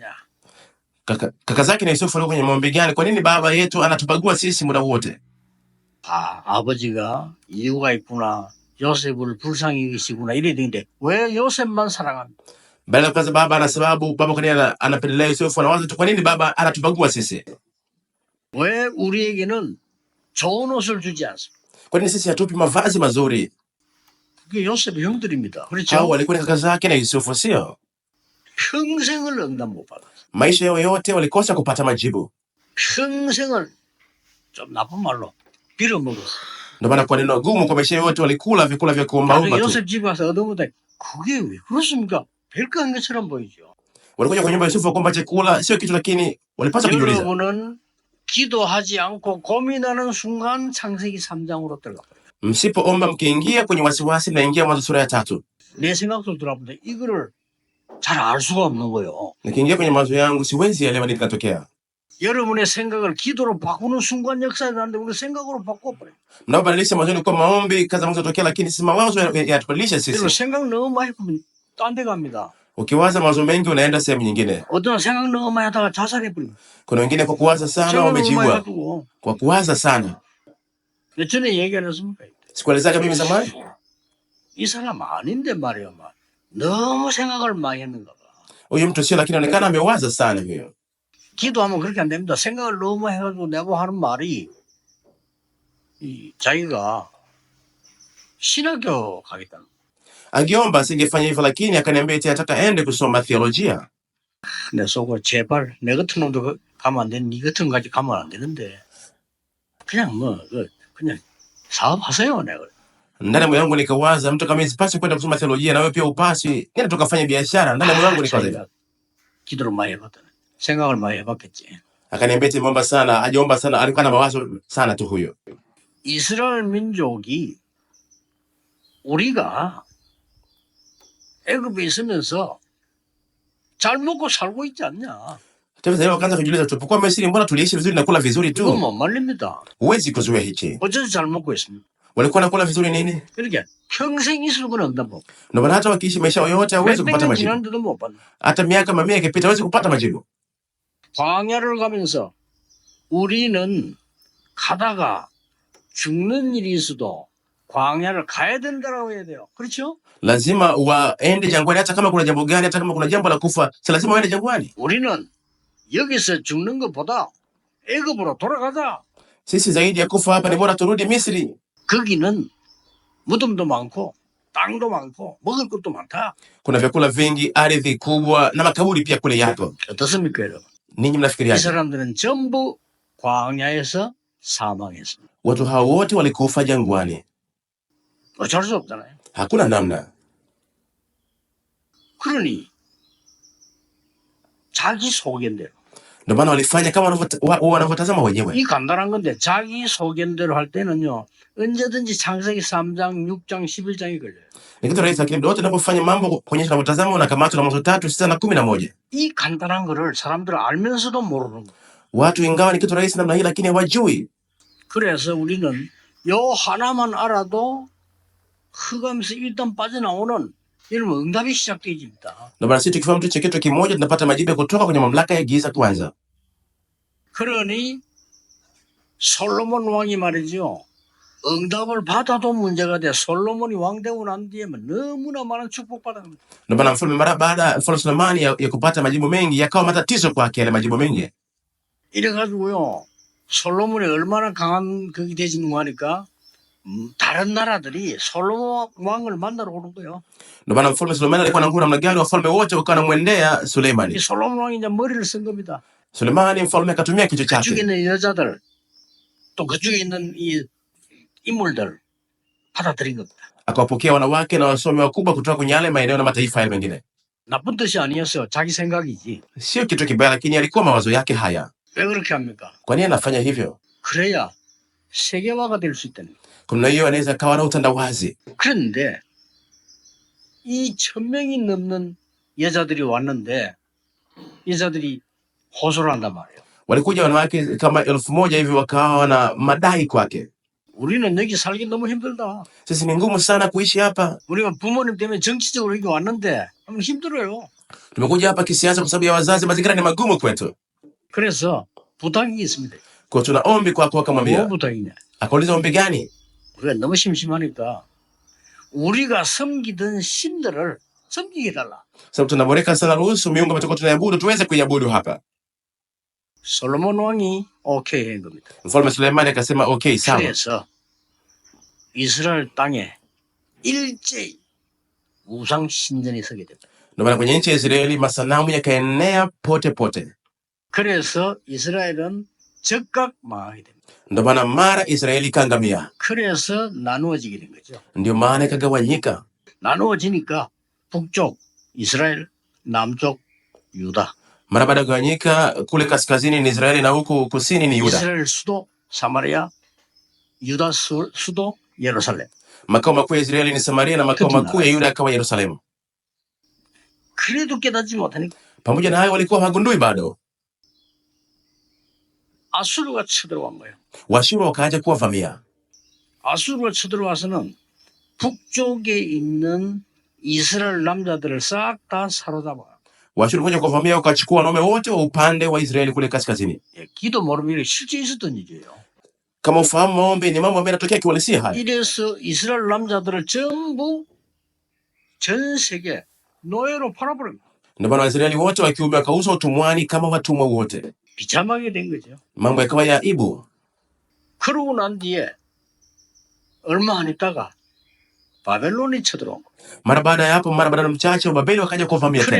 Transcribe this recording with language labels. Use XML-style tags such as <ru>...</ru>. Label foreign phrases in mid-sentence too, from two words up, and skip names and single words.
<sw>Kaka zake na Yusufu walikuwa kwenye maombi gani? Kwa nini baba yetu anatubagua sisi muda wote?</sw> <ko>아버지가 이유가 있구나. 요셉을 불쌍히 여기시구나. 이래 되는데 왜 요셉만 사랑합니까?</ko> <sw>Baada ya baba ana sababu, baba kwa nini anapendelea Yusufu, anawaza tu kwa nini baba anatubagua sisi?</sw> <ko>왜 우리에게는 좋은 옷을 주지 않습니까?</ko> <sw>Kwa nini sisi hatupi mavazi mazuri?</sw> <ko>그게 요셉의 형들입니다.</ko> <sw>Hao</sw> <ko>그렇죠?</ko> <sw>walikuwa ni kaka zake na Yusufu, sio?</sw> <ko>평생을 응답 못 받았어요.</ko> <sw>Maisha yao yote walikosa kupata majibu.</sw> <ko>평생을 좀 나쁜 말로 빌어먹었어요.</ko> <sw>Ndio maana kwa neno gumu, kwa maisha yote walikula vyakula vya</sw> <ko>나중에</ko> <sw>kuombaomba tu.</sw> <ko>요셉 집에 와서 얻어먹다 그게 왜 그렇습니까? 별거 아닌 것처럼 보이죠.</ko> <sw>Walikuja kwa nyumba ya Yusufu kuomba chakula, sio kitu, lakini walipaswa kujiuliza.</sw> <ko>여러분은 기도하지 않고 고민하는 순간 창세기 3장으로 들어가요.</ko> <sw>Msipoomba mkiingia kwenye wasiwasi, mnaingia Mwanzo sura ya 3.</sw> <ko>내 생각도 들어보는데 이거를 잘 알 수가 없는 거예요.</ko> <sw>Nikiingia kwenye mawazo yangu siwezi elewa nini kinatokea.</sw> <ko>여러분의 생각을 기도로 바꾸는 순간 역사에 나는데 우리 생각으로 바꿔버려요.</ko> <sw>Mnapobadilisha mawazoni kwa maombi, kaza mwanzo tokea, lakini si mawazo yatubadilisha</sw> <ko>여러분</ko> <sw>sisi.</sw> <ko>생각 너무 많이 하면 딴 데 갑니다.</ko> <sw>Ukiwaza mawazo mengi unaenda sehemu nyingine.</sw> <ko>어떤 생각 너무 많이 하다가 자살해버립니다.</ko> <sw>Kuna wengine kwa kuwaza sana</sw> <ko>생각 너무 많이</ko> <sw>wamejiua.</sw> <ko>해가지고</ko> <sw>Kwa kuwaza sana.</sw> <ko>몇 전에 얘기 안 했습니까?</ko> <sw>Sikuelezaka mimi zamani?</sw> <ko>이 사람 아닌데 말이야. 너무 생각을 많이 했는가 봐.</ko> <sw>Huyu mtu sio, lakini anaonekana amewaza sana huyo.</sw> <ko>기도하면 그렇게 안 됩니다. 생각을 너무 해가지고 내가 하는 말이 자기가 신학교 가겠다는 거야.</ko> <sw>Angeomba asingefanya hivyo, lakini akaniambia eti ataka aende kusoma theolojia.</sw> <ko>내 속으로 제발 내 같은 놈도 가면 안 되는 니 같은 거까지 가면 안 되는데 그냥 그냥 사업하세요. 내가</ko> <sw>Ndani ya moyo wangu nikawaza, mtu kama mimi sipaswi kwenda kusoma theolojia, na wewe pia upaswi, nenda tukafanya biashara. Ndani ya moyo wangu nikawaza hivyo.</sw> <ko>자기가 기도를 많이 해봤더니 생각을 많이 해봤겠지.</ko> <sw>Akaniambia eti ameomba sana, hajaomba sana, alikuwa na mawazo sana tu huyo.</sw> <ko>이스라엘 민족이 우리가 애굽에 있으면서 잘 먹고 살고 있지 않냐?</ko> <sw>Tafadhali leo akaanza kujiuliza, tulipokuwa Misri mbona tuliishi vizuri na kula vizuri</sw> <ko>이거</ko> <sw>tu?</sw> <ko>못 말립니다.</ko> <sw>Huwezi kuzuia hichi.</sw> <ko>어째서 잘 먹고 있습니까?</ko> <sw>Walikuwa nakula vizuri nini?</sw> <ko>그러니까 평생 있을 건 없다 뭐.</ko> <sw>Ndio maana hata wakiishi maisha yao yote hawezi</sw> <ko>몇백</ko> <sw>kupata</sw> <ko>년</ko> <sw>majibu.</sw> <ko>지났는데도 못 받는.</ko> <sw>Hata miaka mamia ikipita hawezi kupata majibu.</sw> <ko>광야를 가면서 우리는 가다가 죽는 일이 있어도 광야를 가야 된다라고 해야 돼요. 그렇죠?</ko> <sw>Lazima waende jangwani, hata kama kuna jambo gani, hata kama kuna jambo la kufa, si lazima waende jangwani.</sw> <ko>우리는 여기서 죽는 것보다 애굽으로 돌아가자.</ko> <sw>Sisi zaidi ya kufa hapa ni bora turudi Misri.</sw> <ko>거기는 무덤도 많고 땅도 많고 먹을 것도 많다.</ko> <sw>Kuna vyakula vingi, ardhi kubwa na makaburi pia kule yapo.</sw> <ko>어떻습니까, 여러분?</ko> <sw>Ninyi</sw> <ko>이</ko> <sw>mnafikiriaje?</sw> <ko>사람들은 전부 광야에서 사망했습니다.</ko> <sw>Watu hao wote walikufa jangwani.</sw> <ko>어쩔 수 없잖아요.</ko> <sw>Hakuna namna.</sw> <ko>그러니 자기 소견대로.</ko> <sw>Ndio maana walifanya kama wanavyotazama wenyewe.</sw> <ko>이 간단한 건데 자기 소견대로 할 때는요. 언제든지 창세기 3장, 6장, 11장이 걸려요.</ko> <sw>Ni kitu rahisi, lakini muda wote unapofanya mambo kuonyesha unavyotazama unakamatwa na Mwanzo 3, 6 na 11.</sw> <ko>이 간단한 거를 사람들은 알면서도 모르는 거예요.</ko> <sw>Watu ingawa ni kitu rahisi namna hii, lakini hawajui.</sw> <ko>그래서 우리는 요 하나만 알아도 흑암에서 일단 빠져나오는 이런 응답이 시작되집니다.</ko> <sw>Ndio maana sisi tukifahamu tu kitu kimoja tunapata majibu kutoka kwenye mamlaka ya giza kwanza.</sw> <ko>그러니 솔로몬 왕이 말이죠. 응답을 받아도 문제가 돼. 솔로몬이 왕 되고 난 뒤에 너무나 많은 축복받았습니다.</ko> <sw>Ndio maana mfalme mara baada ya mfalme Sulemani ya kupata majibu mengi yakawa matatizo kwake yale majibu mengi.</sw> <ko>이래가지고요. 솔로몬이 얼마나 강한 그게 되지는 하니까 다른 나라들이 솔로몬 왕을 만나러 오는 거예요.</ko> <sw>Ndio maana mfalme Sulemani alikuwa na nguvu namna gani, wafalme wote wakawa wanamwendea Sulemani.</sw> <ko>이 솔로몬 왕이 이제 머리를 쓴 겁니다.</ko> <sw>Sulemani mfalme akatumia kichwa</sw> <ko>그쪽에</ko> <sw>chake.</sw> <ko>있는 여자들 또 그쪽에 있는 이 인물들 받아들인 겁니다.</ko> <sw>Akawapokea wanawake na wasomi wakubwa kutoka kwenye yale maeneo na mataifa yale mengine.</sw> <ko>나쁜 뜻이 아니었어요. 자기 생각이지.</ko> <sw>Sio kitu kibaya, lakini alikuwa mawazo yake haya.</sw> <ko>왜 그렇게 합니까?</ko> <sw>Kwa nini anafanya hivyo?</sw> <ko>그래야 세계화가 될 수 있다는 거예요.</ko> <sw>Kuna hiyo anaweza kawa na utandawazi.</sw> <ko>그런데 이 1000명이 넘는 여자들이 왔는데 여자들이 호소를 한단 말이에요.</ko> <sw>Walikuja wanawake kama 1000 hivi wakawa na madai kwake.</sw> <ko>우리는 여기 살기 너무 힘들다.</ko> <sw>Sisi ni ngumu sana kuishi hapa.</sw> <ko>우리가 부모님 때문에 정치적으로 여기 왔는데 너무 힘들어요.</ko> <sw>Tumekuja hapa kisiasa kwa sababu ya wazazi, mazingira ni magumu kwetu.</sw> <ko>그래서 부탁이 있습니다.</ko> <sw>Kwa tuna ombi kwako.</sw> <ko>뭐</ko> <sw>Akamwambia,</sw> <ko>부탁이냐?</ko> <sw>akauliza ombi gani?</sw> <ko>우리가 너무 심심하니까 우리가 섬기던 신들을 섬기게 해달라.</ko> <sw>Sababu tunaboreka sana, ruhusu miungu ambayo tunaiabudu tuweze kuiabudu hapa.</sw> <ko>솔로몬 왕이 오케이 한 겁니다.</ko> <sw>Mfalme Suleimani akasema okay, sawa.</sw> <ko>그래서 이스라엘 땅에 일제히 우상 신전이 서게 됩니다.</ko> <sw>Ndio maana kwenye nchi ya Israeli masanamu yakaenea pote pote.</sw> <ko>그래서 이스라엘은 즉각 망하게 됩니다.</ko> <sw>Ndio maana mara Israeli ikaangamia.</sw> <ko>그래서 나누어지게 된 거죠.</ko> <sw>Ndio maana ikagawanyika.</sw> <ko>나누어지니까 북쪽 이스라엘, 남쪽 유다.</ko> <sw>Mara baada ya kugawanyika, kule kaskazini ni Israeli na huku kusini ni Yuda.</sw> <ko>이스라엘 수도 사마리아, 유다 수도 예루살렘.</ko> <sw>Makao makuu ya Israeli ni Samaria na makao makuu ya Yuda yakawa Yerusalemu.</sw> <ko>그래도 깨닫지 못하니까</ko> <sw>Pamoja na hayo walikuwa hagundui bado.</sw> <ko>아수르가 쳐들어간 거예요.</ko> <sw>Washuru wakaja kuwavamia.</sw> <ko>아수르가 쳐들어와서는 북쪽에 있는 이스라엘 남자들을 싹 다 사로잡아.</ko> <sw>Washuru kuja kuwavamia wakachukua wanaume wote wa upande wa Israeli kule kaskazini.</sw> <ko>예, 기도 모르면 실제 있었던 일이에요.</ko> <sw>Kama ufahamu maombi ni mambo ambayo yanatokea kiuhalisia haya.</sw> <ko>이래서 이스라엘 남자들을 전부 전 세계 노예로 팔아버립니다.</ko> <sw>Ndio maana Waisraeli wote wa kiume wakauzwa utumwani kama watumwa wote.</sw> <ko>비참하게 된 거죠.</ko> <sw>Mambo yakawa ya aibu.</sw> <ko>그러고 난 뒤에 얼마 안 있다가 바벨론이 쳐들어온 거예요.</ko> <sw>Mara baada ya hapo, mara baada ya mchache, Wababeli wakaja kuwavamia tena.</sw>